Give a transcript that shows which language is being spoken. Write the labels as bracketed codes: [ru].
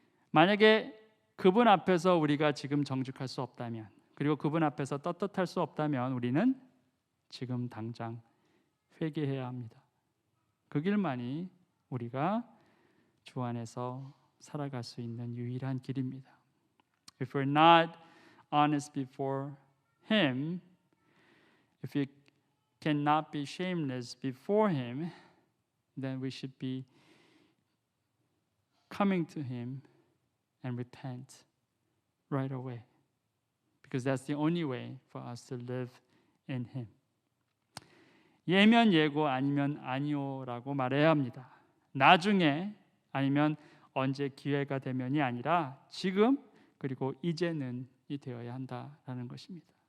[ko] 만약에 그분 앞에서 우리가 지금 정직할 수 없다면, 그리고 그분 앞에서 떳떳할 수 없다면 우리는 지금 당장 회개해야 합니다. 그 길만이 우리가 주 안에서 살아갈 수 있는 유일한 길입니다. [en] If we're not honest before Him, if we cannot be shameless before Him, then we should be coming to Him and repent right away. Because that's the only way for us to live in Him. [ko] 예면 예고 아니면 아니오라고 말해야 합니다. 나중에 아니면 언제 기회가 되면이 아니라 지금 그리고 이제는이 되어야 한다라는 것입니다.